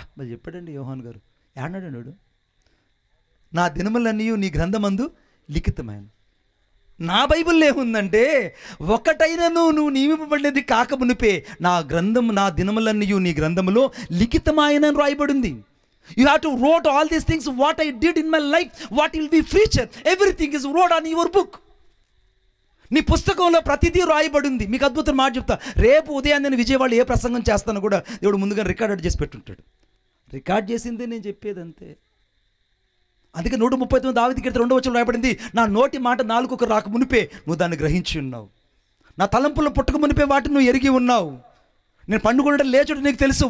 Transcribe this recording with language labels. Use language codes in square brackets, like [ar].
[te] మరి చెప్పాడండి యోహాన్ గారు, ఏడన్నాడు? నా దినములన్నీ నీ గ్రంథమందు లిఖితమాయను. నా బైబిల్లో ఏముందంటే ఒకటైనను నువ్వు నియమింపబడినది కాక మునిపే నా దినములన్నీ నీ గ్రంథములో లిఖితమాయనని రాయబడింది. [en] You have to wrote all these things, what I did in my life, what will be future, everything is wrote on your book. [te] నీ పుస్తకంలో ప్రతిదీ రాయబడింది. మీకు అద్భుతం మాట చెప్తా, రేపు ఉదయాన్నే నేను విజయవాడ ఏ ప్రసంగం చేస్తానో కూడా దేవుడు ముందుగా రికార్డ్ చేసి పెట్టుంటాడు. రికార్డ్ చేసిందే నేను చెప్పేది అంతే. అందుకే 139 దావీదు కీర్తన 2వ వచనంలో రాయబడింది, నా నోటి మాట నాలుకకు రాక మునిపే నువ్వు దాన్ని గ్రహించి ఉన్నావు, నా తలంపుల్లో పుట్టక మునిపే వాటిని నువ్వు ఎరిగి ఉన్నావు, నేను పండుగ లేచుడు నీకు తెలుసు.